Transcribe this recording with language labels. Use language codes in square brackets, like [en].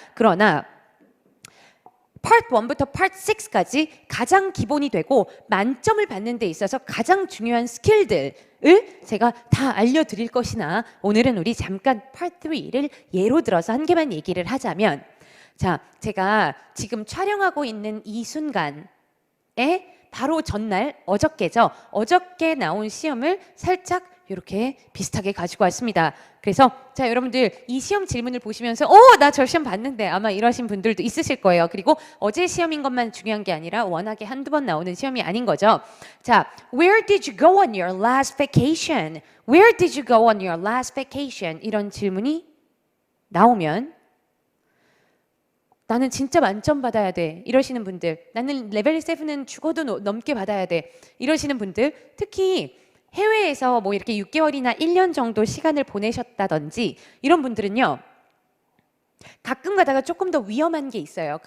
[ko] 그러나 Part 1부터 Part 6까지 가장 기본이 되고 만점을 받는 데 있어서 가장 중요한 스킬들을 제가 다 알려드릴 것이나 오늘은 우리 잠깐 Part 3를 예로 들어서 한 개만 얘기를 하자면 자, 제가 지금 촬영하고 있는 이 순간에 바로 전날 어저께죠. 어저께 나온 시험을 살짝 이렇게 비슷하게 가지고 왔습니다. 그래서 자 여러분들 이 시험 질문을 보시면서 나 저 시험 봤는데 아마 이러신 분들도 있으실 거예요. 그리고 어제 시험인 것만 중요한 게 아니라 워낙에 한두 번 나오는 시험이 아닌 거죠. [en] 자, Where did you go on your last vacation? Where did you go on your last vacation? [ko] 이런 질문이 나오면 나는 진짜 만점 받아야 돼 이러시는 분들 나는 레벨 7은 죽어도 넘게 받아야 돼 이러시는 분들 특히 해외에서 뭐 이렇게 6개월이나 1년 정도 시간을 보내셨다든지 이런 분들은요 가끔 가다가 조금 더 위험한 게 있어요.